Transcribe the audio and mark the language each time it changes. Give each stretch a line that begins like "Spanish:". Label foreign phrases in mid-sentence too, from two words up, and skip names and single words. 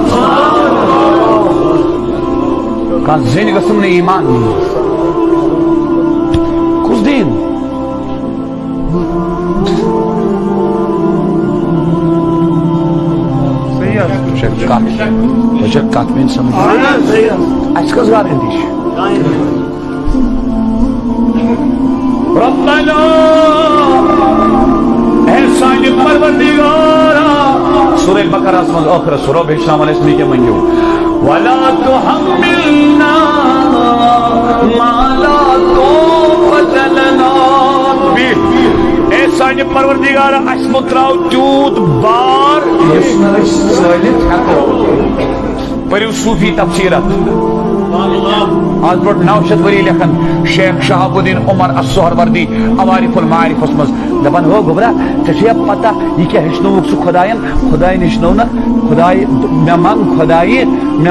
Kashmiri: کان زن گژھم نہٕ ایمان نِنۍ کُس دیٖن کتھ میٲنۍ سمجھ اَسہِ کٔژ گارنٹی چھِ ربنا اے سانہِ پروردگارا سورہ بقرہ
Arabic: من آخر سورہ
Kashmiri: بھیشام علیہ السلام کے منگیو
Arabic: وَلَا تُحَمِّلْنَا مَا لَا طَاقَةَ لَنَا بِهِ
Kashmiri: اے سانہِ پروردگارا اَسہِ مہ ترٛاو تیوٗت بار یُس نہٕ أسۍ ژٲلِتھ ہٮ۪کو پٔرِو صوفی تفسیرت آج برٛونٛٹھ 900 ؤری لیکھان شیخ شہاب الدین عمر السہروردی عوارف المعارفس مز دپان ہو گوبرا ژےٚ چھےٚ پتہ یہِ کیٛاہ ہیٚچھنووُکھ ژٕ خۄدایَن خۄداین ہیٚچھنوونکھ خۄداے مےٚ منٛگ خۄدایہِ مےٚ